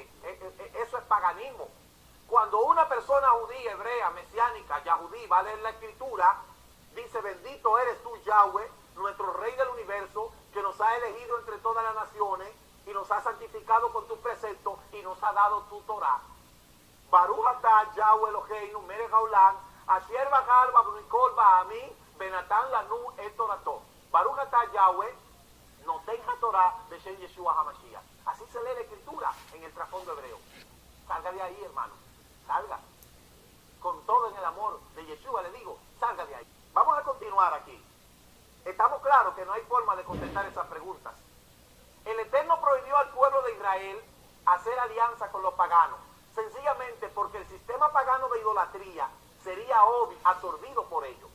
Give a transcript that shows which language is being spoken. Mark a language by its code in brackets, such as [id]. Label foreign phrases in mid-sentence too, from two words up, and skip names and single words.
[es] Eso es paganismo. Cuando una persona judía, hebrea, mesiánica, yahudí, va a leer la Escritura, dice, bendito eres tú, Yahweh, nuestro Rey del universo, que nos ha elegido entre todas las naciones y nos ha santificado con tu precepto y nos ha dado tu Torah. [he] ברוך אתה יהוה אלוהינו מלך העולם, אשר בחר בנו מכל העמים, ונתן לנו את תורתו. ברוך אתה יהוה נותן התורה בשם ישוע המשיח. [es] Así se lee la Escritura en el trasfondo hebreo. Salga de ahí, hermano. Salga. Con todo en el amor de Yeshua le digo, salga de ahí. Vamos a continuar aquí. Estamos claros que no hay forma de contestar esas preguntas. El Eterno prohibió al pueblo de Israel hacer alianza con los paganos, sencillamente porque el sistema pagano de idolatría sería absorbido por ellos.